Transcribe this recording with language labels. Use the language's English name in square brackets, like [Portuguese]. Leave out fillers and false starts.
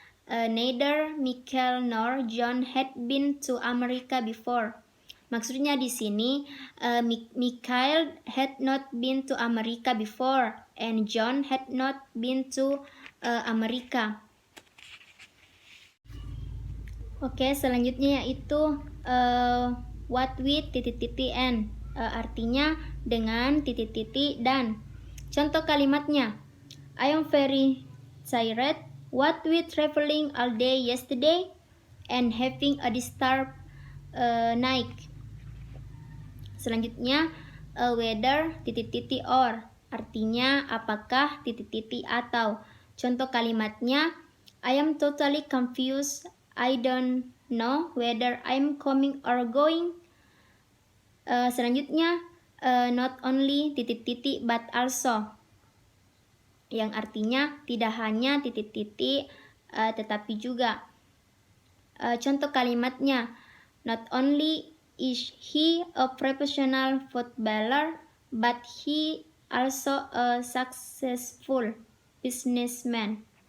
[English] Neither Michael nor John had been to America before. [Indonesian] Maksudnya di sini, [English] Michael had not been to America before, and John had not been to Amerika. [Indonesian] Oke, selanjutnya yaitu what with n, artinya dengan dan. Contoh kalimatnya, [English] I am very tired. What with traveling all day yesterday and having a disturbed night. [Indonesian] Selanjutnya, whether or, artinya apakah atau. Contoh kalimatnya, [English] I am totally confused. I don't know whether I'm coming or going. [Indonesian] Selanjutnya, not only but also, yang artinya tidak hanya tetapi juga. Contoh kalimatnya, [English] not only is he a professional footballer, but he also a successful businessman.